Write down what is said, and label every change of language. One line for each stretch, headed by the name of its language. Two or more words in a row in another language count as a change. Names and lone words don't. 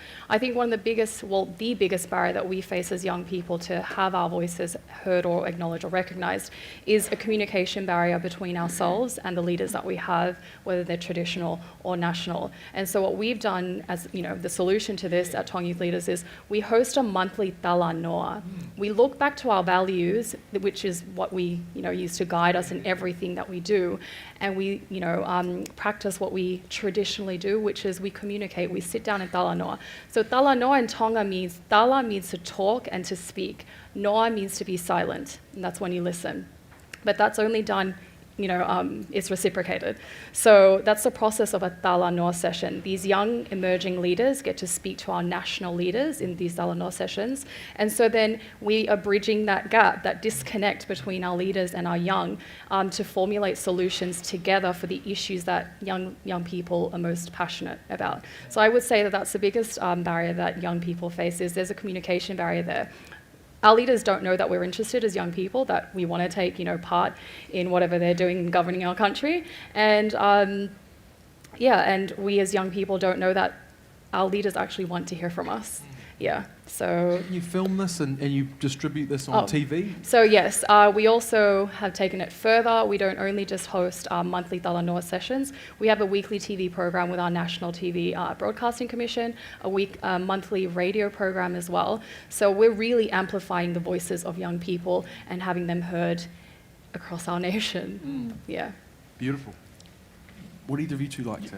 English: I think one of the biggest barrier that we face as young people to have our voices heard or acknowledged or recognised is a communication barrier between ourselves and the leaders that we have, whether they're traditional or national. And so what we've done as the solution to this at Tonga Youth Leaders is we host a monthly tala noa. We look back to our values, which is what we use to guide us in everything that we do, and we practice what we traditionally do, which is we communicate. We sit down in tala noa. So tala noa in Tonga means, tala means to talk and to speak. Noa means to be silent, and that's when you listen. But that's only done, it's reciprocated. So that's the process of a tala noa session. These young emerging leaders get to speak to our national leaders in these tala noa sessions. And so then we are bridging that gap, that disconnect between our leaders and our young, to formulate solutions together for the issues that young people are most passionate about. So I would say that that's the biggest barrier that young people face, is there's a communication barrier there. Our leaders don't know that we're interested as young people, that we want to take, part in whatever they're doing in governing our country. And and we as young people don't know that our leaders actually want to hear from us. Yeah, so... Can you film this and you distribute this on TV? So yes, we also have taken it further. We don't only just host monthly tala noa sessions. We have a weekly TV program with our National TV Broadcasting Commission, a monthly radio program as well. So we're really amplifying the voices of young people and having them heard across our nation. Yeah. Beautiful. What do either of you two like to...